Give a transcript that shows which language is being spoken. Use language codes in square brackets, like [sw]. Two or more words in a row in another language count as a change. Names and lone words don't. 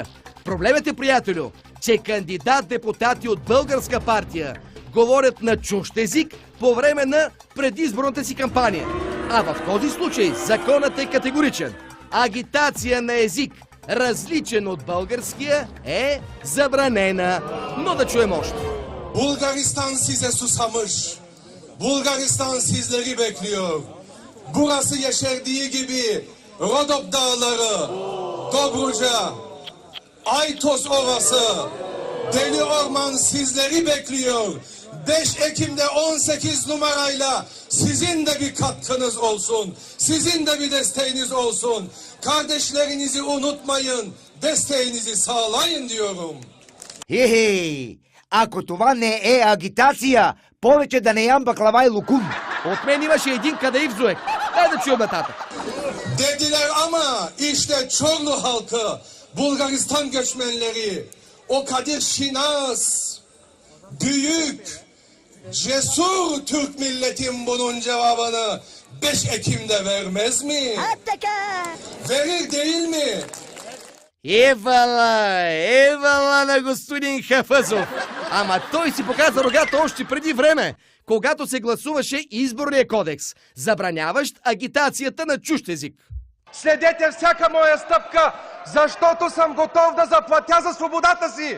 [bg] Проблемът е, приятелю, че кандидат-депутати от българска партия говорят на чужд език по време на предизборната си кампания. А в този случай законът е категоричен. Агитация на език, различен от българския, е забранена. Но да чуем още. [tr] Bulgaristan size susamış. Bulgaristan sizleri bekliyor. Burası yeşerdiği gibi Rodop Dağları, Dobruca, Aytos Ovası, Deli Orman sizleri bekliyor. 5 Ekim'de 18 numarayla sizin de bir katkınız olsun. Sizin de bir desteğiniz olsun. Kardeşlerinizi unutmayın. Desteğinizi sağlayın diyorum. Хе-хе! [bg] Ако това не е агитация, повече да не ям баклава и лукум. От мен имаше един кадеив, Зуек. Дай да чуем нататък. [tr] Dediler ama işte Çorlu halkı, Bulgaristan göçmenleri, o Kadir Şinas, büyük, cesur Türk milletin bunun cevabını 5 Ekim'de vermez mi? Verir değil mi? [bg] Евала на господин Хафъзов. Ама той си показа рогата още преди време, когато се гласуваше изборния кодекс, забраняващ агитацията на чужд език. Следете всяка моя стъпка, защото съм готов да заплатя за свободата си.